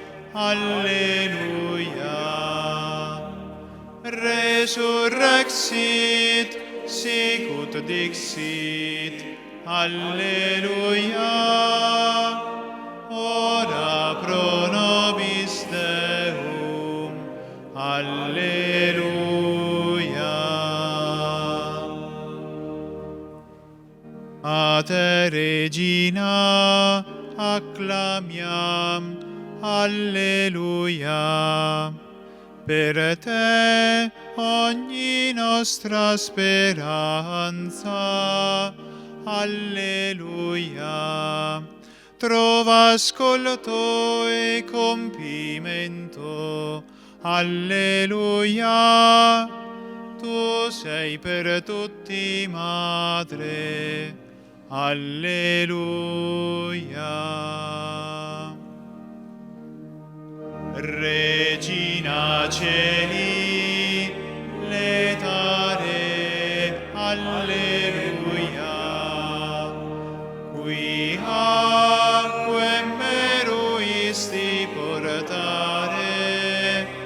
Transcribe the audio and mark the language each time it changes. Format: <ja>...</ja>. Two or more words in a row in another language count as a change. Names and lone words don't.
<la>alleluia, resurrexit, sicut dixit, alleluia, ora pro nobis Deum, alleluia.</la> <it>A te, Regina, acclamiam, alleluia. Per te ogni nostra speranza, alleluia, trova ascolto e compimento, alleluia. Tu sei per tutti madre, alleluia.</it> <la>Regina Celi, letare, alleluia, qui aquam meruisti portare,</la>